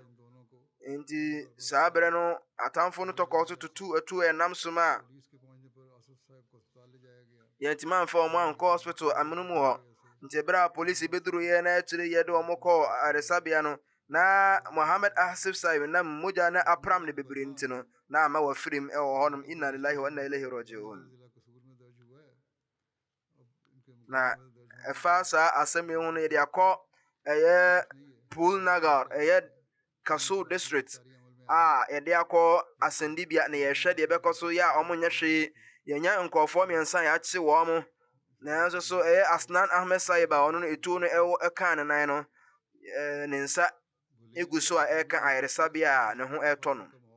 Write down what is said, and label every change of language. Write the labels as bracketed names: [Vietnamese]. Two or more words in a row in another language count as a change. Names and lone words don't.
[Akan] Nti saa berɛ no atamfo no tɔkɔɔ so tutu atu ɛnam so ma a yɛntimi amfa ɔmo ankɔ hospital amono mu hɔ. Nti berɛ a polisi bɛduru yɛ na akyire yɛde ɔmo kɔɔ aresabea no na Muhammad Asif Sahib nam mogya na apram ne bebree nti no na ama wafirim ɛwɔ hɔnom. [Arabic] إنا لله وإنا إليه راجعون. [Akan] Na ɛfa saa asɛm yi ho no yɛde akɔ ɛyɛ Pool Nagar ɛyɛ Kasul district a yɛde akɔ asɛndibea na yɛhwɛ deɛ ɛbɛkɔ so yɛ a ɔmo nyɛ hwee. Yɛnya nkɔɔfoɔ mmiɛnsa a yɛakye wɔn mo nanso so ɛyɛ Asnan Ahmed Saib a ɔno no etuo no ɛkaa ne nan no ne nsa egu so a ɛka ayaresabea a ne ho ɛtɔ no.